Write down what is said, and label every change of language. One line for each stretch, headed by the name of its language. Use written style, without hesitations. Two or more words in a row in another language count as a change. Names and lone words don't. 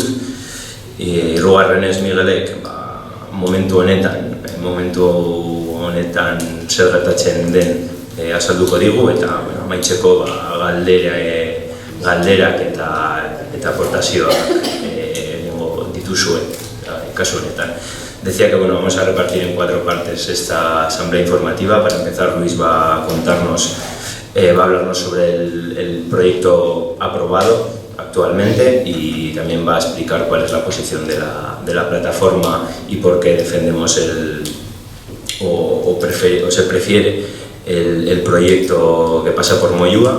Basque: Hirugarrenez Miguelek momentu honetan zer gertatzen den azalduko digu eta amaitzeko galderak eta aportazioak dituzue kasu honetan.
Spanish: Decía que vamos a repartir en 4 partes esta asamblea informativa. Para empezar, Luis va a hablarnos sobre el proyecto aprobado actualmente y también va a explicar cuál es la posición de la plataforma y por qué defendemos se prefiere el proyecto que pasa por Moyúa.